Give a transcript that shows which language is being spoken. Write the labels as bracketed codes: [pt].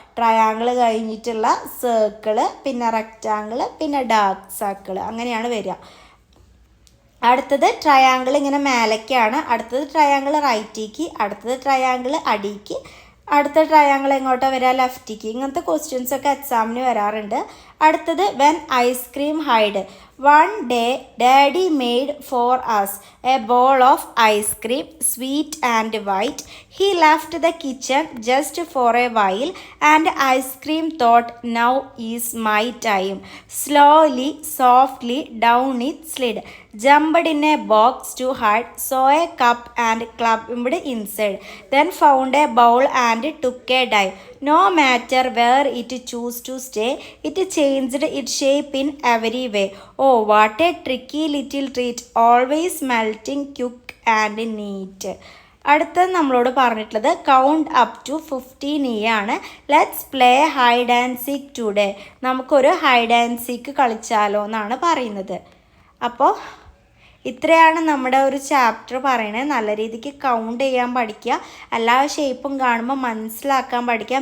[ml] Triangle കഴിഞ്ഞിട്ടുള്ള circle, പിന്നെ rectangle, പിന്നെ ഡാർക്ക് സർക്കിള്, അങ്ങനെയാണ് വരിക. അടുത്തത് ട്രയാങ്കിൾ ഇങ്ങനെ മേലേക്കാണ്. അടുത്തത് ട്രയാങ്കിൾ റൈറ്റിക്ക്, അടുത്തത് ട്രയാങ്കിൾ അടിക്ക്, അടുത്ത ട്രയാങ്കിൾ എങ്ങോട്ടാണ് വരിക? ലെഫ്റ്റിക്ക്. ഇങ്ങനത്തെ ക്വസ്റ്റ്യൻസ് ഒക്കെ എക്സാമിന് വരാറുണ്ട്. അടുത്തത് [en] When ice cream hide. One day, Daddy made for us a bowl of ice cream, sweet and white. He left the kitchen just for a while, and ice cream thought, now is my time. Slowly, softly, down it slid. Jumped in a box to hide, saw a cup and climbed inside. Then found a bowl and took a dive. No matter where it chose to stay, it changed its shape in every way. Oh, what a tricky little treat, always melting, quick and neat. [ml] അടുത്തത് നമ്മളോട് പറഞ്ഞിട്ടുള്ളത് [en] count up to 15 [ml] ആണ്. [en] Let's play hide and seek today. [ml] നമുക്കൊരു hide and seek കളിച്ചാലോ എന്നാണ് പറയുന്നത്. അപ്പോൾ ഇത്രയാണ് നമ്മുടെ ഒരു ചാപ്റ്റർ പറയണത്. നല്ല രീതിക്ക് കൗണ്ട് ചെയ്യാൻ പഠിക്കുക, എല്ലാ ഷേപ്പും കാണുമ്പോൾ മനസ്സിലാക്കാൻ പഠിക്കുക.